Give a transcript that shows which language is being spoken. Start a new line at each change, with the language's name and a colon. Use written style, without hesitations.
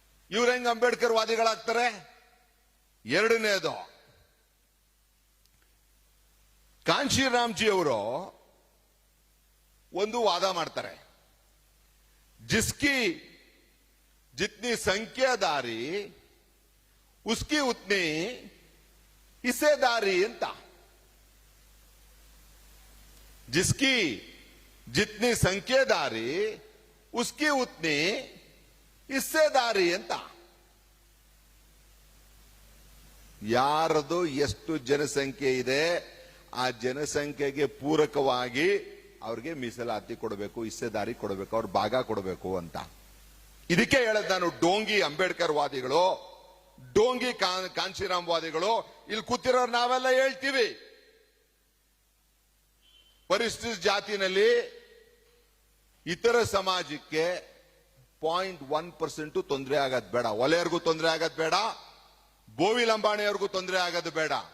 Kannada: ಇವ್ರ ಹೆಂಗ್ ಅಂಬೇಡ್ಕರ್ ವಾದಿಗಳಾಗ್ತಾರೆ? ಎರಡನೇದು, ಕಾಂಶಿರಾಮ್ಜಿ ಅವರು ಒಂದು ವಾದ ಮಾಡ್ತಾರೆ,
Hindi: ಜಿಸ್ಕಿ ಜಿತ್ನಿ ಸಂಖ್ಯಾದಾರಿ ಉಸ್ಕಿ ಉತ್ನಿ ಹಿಸ್ಸೆದಾರಿ
Kannada: ಅಂತ.
Hindi: जिसकी जितनी संख्येदारी उसकी उतनी हिस्सेदारी ಅಂತ.
Kannada: ಯಾರದು ಎಷ್ಟು ಜನಸಂಖ್ಯೆ ಇದೆ ಆ ಜನಸಂಖ್ಯೆಗೆ ಪೂರಕವಾಗಿ ಅವ್ರಿಗೆ ಮೀಸಲಾತಿ ಕೊಡಬೇಕು, ಹಿಸ್ಸೆದಾರಿ ಕೊಡಬೇಕು, ಅವ್ರ ಭಾಗ ಕೊಡಬೇಕು ಅಂತ. ಇದಕ್ಕೆ ಹೇಳದ್ ನಾನು, ಡೋಂಗಿ ಅಂಬೇಡ್ಕರ್ ವಾದಿಗಳು, ಡೋಂಗಿ ಕಾಂಶಿರಾಮ್ ವಾದಿಗಳು ಇಲ್ಲಿ ಕೂತಿರೋರು ನಾವೆಲ್ಲ ಹೇಳ್ತೀವಿ, ಪರಿಸ್ಥಿತಿ ಜಾತಿನಲ್ಲಿ ಇತರ ಸಮಾಜಕ್ಕೆ 0.1% ತೊಂದರೆ ಆಗೋದು ಬೇಡ, ವಲಯರ್ಗೂ ತೊಂದರೆ ಆಗೋದು ಬೇಡ, ಬೋವಿ ಲಂಬಾಣಿಯವ್ರಿಗೂ ತೊಂದರೆ ಆಗೋದು ಬೇಡ.